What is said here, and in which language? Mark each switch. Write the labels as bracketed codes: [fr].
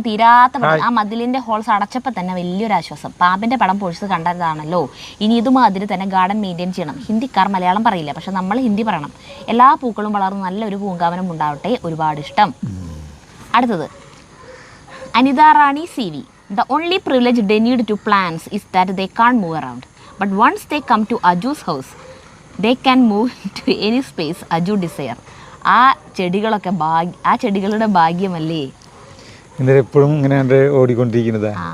[ml] തീരാത്ത ആ മതിലിന്റെ ഹോൾസ് അടച്ചപ്പോൾ തന്നെ വലിയൊരു ആശ്വാസം. പാമ്പിന്റെ പടം പൊഴിച്ച് കണ്ടതാണല്ലോ. ഇനി ഇതുമാതിരി തന്നെ ഗാർഡൻ മെയിൻറ്റെയിൻ ചെയ്യണം. ഹിന്ദിക്കാർ മലയാളം പറയില്ല, പക്ഷെ നമ്മൾ ഹിന്ദി പറയണം. എല്ലാ പൂക്കളും വളർന്ന് നല്ലൊരു പൂങ്കാവനം ഉണ്ടാവട്ടെ. ഒരുപാട് ഇഷ്ടം. അടുത്തത് അനിത റാണി C V. [en] The only privilege they need to plants is that they can't move around. But once they come to Aju's house, they can move to any space Aju desire. [ml] ആ ചെടികളൊക്കെ ആ ചെടികളുടെ ഭാഗ്യമല്ലേ? എപ്പോഴും ഇങ്ങനെ ഓടിക്കൊണ്ടിരിക്കുന്നത്.